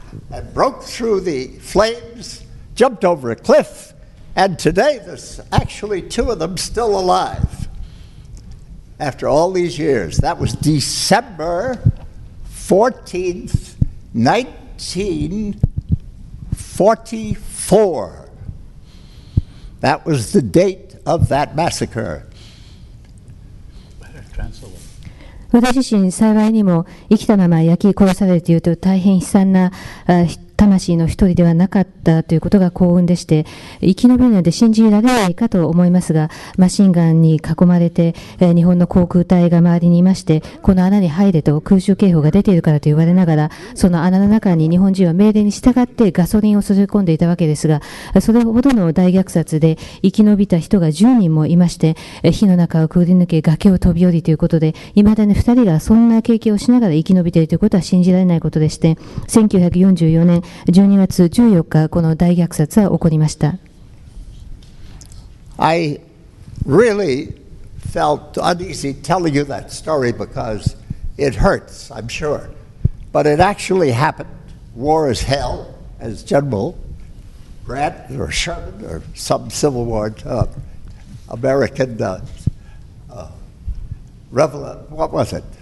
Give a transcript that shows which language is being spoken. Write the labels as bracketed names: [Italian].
[English] and broke through the flames, jumped over a cliff, and today there's actually 2 of them still alive after all these years. That was December 14th, 1944. That was the date of that massacre. [Japanese] 私自身幸いにも生きたまま焼き殺されるというと大変悲惨な魂の一人ではなかったということが幸運でして、生き延びるので信じられないかと思いますが、マシンガンに囲まれて、日本の航空隊が周りにいまして、この穴に入れと空襲警報が出ているからと言われながら、その穴の中に日本人は命令に従ってガソリンを注ぎ込んでいたわけですが、それほどの大虐殺で生き延びた人が10人もいまして、火の中をくぐり抜け崖を飛び降りということで、未だに2人がそんな経験をしながら生き延びているということは信じられないことでして、1944年12月14日、この大虐殺は起こりました。 [English] I really felt uneasy telling you that story because it hurts, I'm sure. But it actually happened. War is hell, as General Grant or Sherman or some Civil War American what was it?